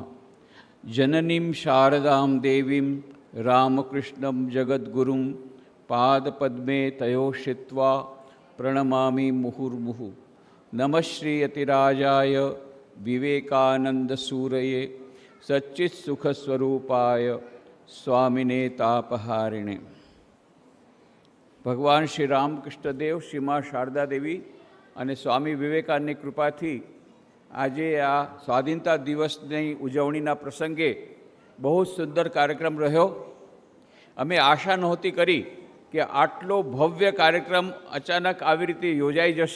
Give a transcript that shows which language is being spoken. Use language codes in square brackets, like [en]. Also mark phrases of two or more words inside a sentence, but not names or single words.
[sa] जननीं शारदां देवीं रामकृष्णं जगद्गुरुं पादपद्मे तयोश्रित्वा प्रणमामि मुहुर्मुहुः। नमः श्रीयतिराजाय विवेकानंदसूरये सच्चित्सुखस्वरूपाय स्वामिने तापहारिणे। [gu] भगवान श्री रामकृष्णदेव, श्री माँ शारदा देवी અને સ્વામી વિવેકાનંદની કૃપાથી આજે આ સ્વાધીનતા દિવસની ઉજવણીના પ્રસંગે બહુ સુંદર કાર્યક્રમ રહ્યો। અમે આશા નહોતી કરી કે આટલો ભવ્ય કાર્યક્રમ અચાનક આવી રીતે યોજાઈ જશે।